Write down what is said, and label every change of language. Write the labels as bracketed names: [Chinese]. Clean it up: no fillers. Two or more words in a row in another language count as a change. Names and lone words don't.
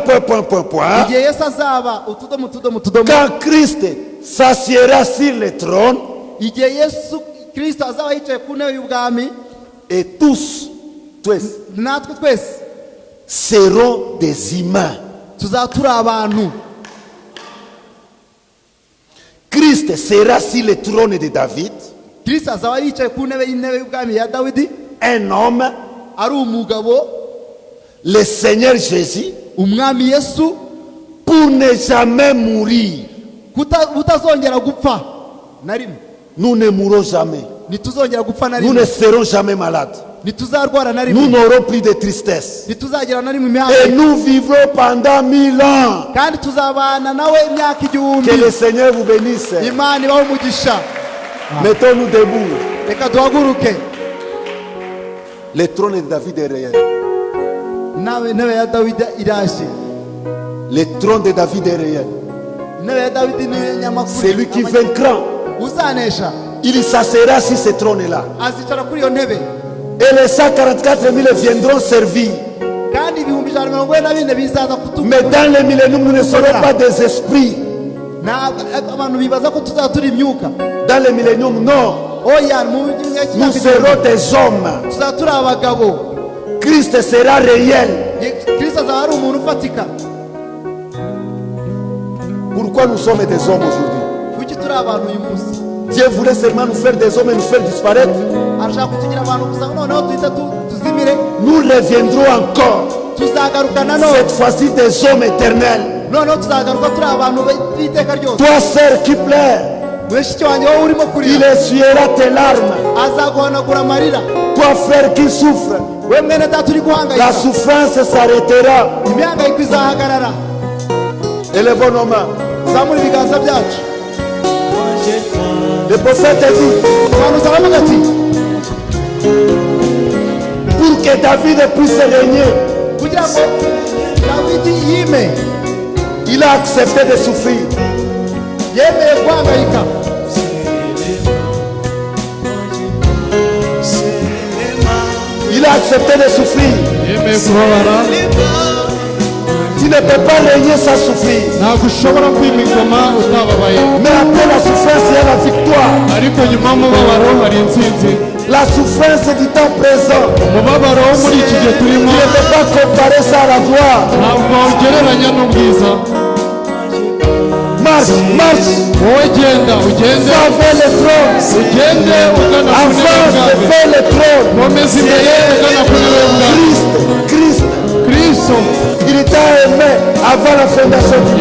[Kinyarwanda] igihe Yesu azaba utudomo, [French] quand Christ s'assiera sur le trône, [Kinyarwanda] igihe Yesu Kristo azaba yicaye ku ntebe y'ubwami, [French] et tous [Kinyarwanda] natwe twese [French] seront des humains. [Kinyarwanda] tuzaba turi abantu. [French] Christ sera sur le trône de David, [Kinyarwanda] Kristo azaba yicaye ku ntebe y'ubwami ya Dawidi, [French] un homme, [Kinyarwanda] ari umugabo, [French] le Seigneur Jésus, [Kinyarwanda] umwami Yesu, [French] pour ne jamais mourir. [Kinyarwanda] utazongera gupfa na rimwe. [French] Nous ne mourrons jamais. [Kinyarwanda] Ntituzongera gupfa na [French] Nous ne [Kinyarwanda] rimwe, [French] serons jamais malades. [Kinyarwanda] ntituzarwara na [French] Nous [Kinyarwanda] rimwe, [French] n'aurons plus de tristesse. [Kinyarwanda] ntituzagira na rimwe [French] Et [Kinyarwanda] imyaka, [French] nous vivrons pendant 1000 ans. [Kinyarwanda] kandi tuzabana nawe imyaka [French] Que [Kinyarwanda] igihumbi. [French] le Seigneur vous bénisse. [Kinyarwanda] Imana ibahe umugisha. [French] Mettons-nous debout. [Kinyarwanda] Reka duhaguruke. [French] Le trône de David est réel. [Kinyarwanda] Nawe intebe ya Dawidi iraje. [French] Le trône de David est réel. [Kinyarwanda] Intebe ya Dawidi ni nyamakuru. [French] C'est lui qui vaincra. [Kinyarwanda] Uzanesha [French] Il s'asseyera sur ce trône-là. [Kinyarwanda] azicara kuri iyo ntebe, [French] Et les 144 000 viendront servir. [Kinyarwanda] kandi 144,000 bizaza [French] Mais dans le millénium, nous ne serons pas des esprits. [Kinyarwanda] abantu bibaza ko tuzaba turi imyuka. [French] Dans le millénium, non. [Kinyarwanda] Oya, mu [French] Nous serons des hommes. [Kinyarwanda] tuzaba turi abagabo. [French] Christ sera réel. [Kinyarwanda] Kristo azaba ari umuntu ufatika. [French] Pourquoi nous sommes des hommes aujourd'hui? [Kinyarwanda] Kuki turi abantu uyu munsi? [French] Dieu voulait seulement nous faire des hommes et nous faire disparaître. [Kinyarwanda] Arashaka kutugira abantu gusa, noneho tuhita tuzimire. [French] Nous reviendrons encore. [Kinyarwanda] Tuzagaruka nanone, [French] Cette fois-ci des hommes éternels. [Kinyarwanda] noneho tuzagaruka turi abantu b'iteka ryose. [French] Toi, sœur qui pleure, [Kinyarwanda] Mushiki wanjye wowe urimo [French] il [Kinyarwanda] kurira, [French] essuiera tes larmes. [Kinyarwanda] azaguhanagura amarira. [French] Toi, frère qui souffre, [Kinyarwanda] We mwene data uri [French] la [Kinyarwanda] guhangayika, [French] souffrance s'arrêtera. [Kinyarwanda] imihangayiko izahagarara. [French] Élevons nos mains. [Kinyarwanda] Zamura ibiganza byacu. [French] Le prophète dit, [Kinyarwanda] Umuhanuzi aravuga ati, [French] pour que David puisse régner, [Kinyarwanda] kugira ngo Dawidi yime, [French] il a accepté de souffrir. [Kinyarwanda] yemeye guhangayika. [French] Il a accepté de souffrir. [Kinyarwanda] yemeye kubabara, [French] Tu ne peux pas régner sans souffrir. [Kinyarwanda] ntabwo ushobora kwima ingoma utababaye, [French] Mais après la souffrance, il y a la victoire. [Kinyarwanda] ariko nyuma y'umubabaro hari intsinzi. [French] La souffrance du temps présent, [Kinyarwanda] Umubabaro wo muri iki gihe [French] tu [Kinyarwanda] turimo [French] ne peux pas comparer ça à la gloire. [Kinyarwanda] ntabwo ugereranya n'ubwiza. [French] Ma Marche, marche. [Kinyarwanda] wowe genda ugende [French] Va vers le trône. [Kinyarwanda] ugende ugana ku ntebe [French] Avance [Kinyarwanda] y'ubwami [French] vers le trône. [Kinyarwanda] komeza imbere ugana ku ntebe y'ubwami [French] Christ, [Kinyarwanda] kristo [French] il t'a aimé avant la fondation du monde.